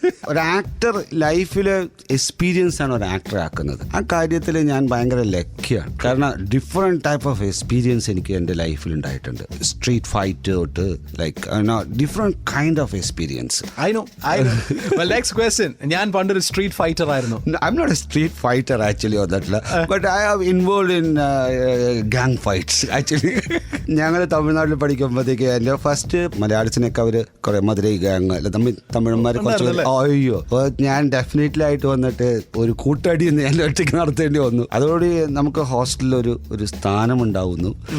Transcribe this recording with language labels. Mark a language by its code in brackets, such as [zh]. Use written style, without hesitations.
[ml] ഒരു ആക്ടർ ലൈഫിലെ എക്സ്പീരിയൻസ് ആണ് ഒരു ആക്ടറെ ആക്കുന്നത്. ആ കാര്യത്തിൽ ഞാൻ ഭയങ്കര ലക്കിയാണ്. കാരണം ഡിഫറെൻറ്റ് ടൈപ്പ് ഓഫ് എക്സ്പീരിയൻസ് എനിക്ക് എൻ്റെ ലൈഫിൽ ഉണ്ടായിട്ടുണ്ട്. സ്ട്രീറ്റ് ഫൈറ്റ് തൊട്ട് like different kind of experience. [en] I know. Well, next question. [ml] ഞാൻ പണ്ടൊരു സ്ട്രീറ്റ് ഫൈറ്റർ ആയിരുന്നു. [en] I'm not a street fighter actually on that, but I have involved in gang fights actually. [ml] ഞങ്ങൾ തമിഴ്നാട്ടിൽ പഠിക്കുമ്പോഴത്തേക്ക് എൻ്റെ ഫസ്റ്റ് മലയാളത്തിനൊക്കെ അവർ കുറേ Madurai gang തമിഴന്മാർ കുറച്ച് അയ്യോ. അപ്പോൾ ഞാൻ ഡെഫിനറ്റ്ലി ആയിട്ട് വന്നിട്ട് ഒരു കൂട്ടടി ഞാൻ ഒറ്റയ്ക്ക് നടത്തേണ്ടി വന്നു. അതോടെ നമുക്ക് ഹോസ്റ്റലിൽ ഒരു സ്ഥാനമുണ്ടാവുന്നു.